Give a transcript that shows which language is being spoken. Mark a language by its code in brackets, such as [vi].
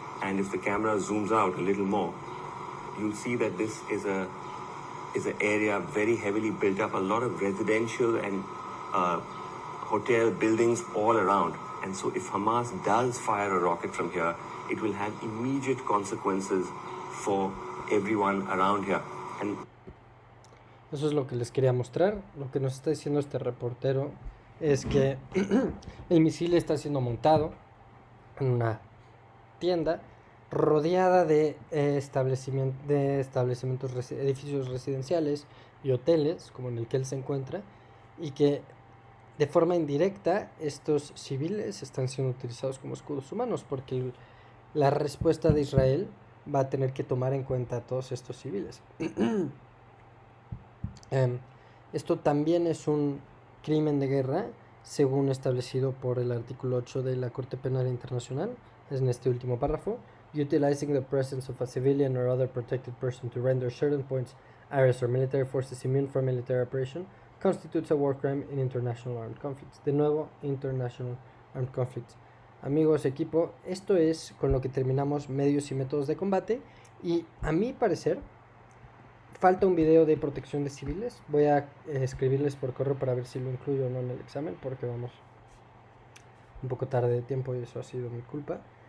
[en] And if the camera zooms out a little more, you'll see that this is an area very heavily built up, a lot of residential and hotel buildings all around. And so if Hamas does fire a rocket from here, it will have immediate consequences for everyone around here. And [es] eso es lo que les quería mostrar. Lo que nos está diciendo este reportero es que el misil está siendo montado en una tienda rodeada de establecimientos, edificios residenciales y hoteles, como en el que él se encuentra, y que de forma indirecta estos civiles están siendo utilizados como escudos humanos, porque la respuesta de Israel va a tener que tomar en cuenta a todos estos civiles. Esto también es un crimen de guerra, según establecido por el artículo 8 de la Corte Penal Internacional, es en este último párrafo. [en] Utilizing the presence of a civilian or other protected person to render certain points, areas, or military forces immune from military operation constitutes a war crime in international armed conflicts. [es] De nuevo, [en] international armed conflicts. [es] Amigos, equipo, esto es con lo que terminamos medios y métodos de combate. Y a mi parecer, falta un video de protección de civiles. Voy a escribirles por correo para ver si lo incluyo o no en el examen, porque vamos un poco tarde de tiempo y eso ha sido mi culpa.